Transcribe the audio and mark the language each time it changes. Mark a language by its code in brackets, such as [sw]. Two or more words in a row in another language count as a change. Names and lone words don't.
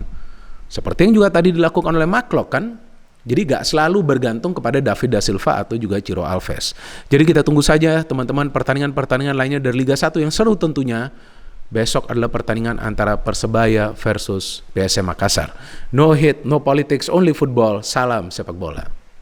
[id] Seperti yang juga tadi dilakukan oleh Marklock kan. Jadi gak selalu bergantung kepada David da Silva atau juga Ciro Alves. Jadi kita tunggu saja teman-teman pertandingan-pertandingan lainnya dari Liga 1 yang seru tentunya. Besok adalah pertandingan antara Persebaya versus PSM Makassar. [en] No hit, no politics, only football. [id] Salam sepak bola.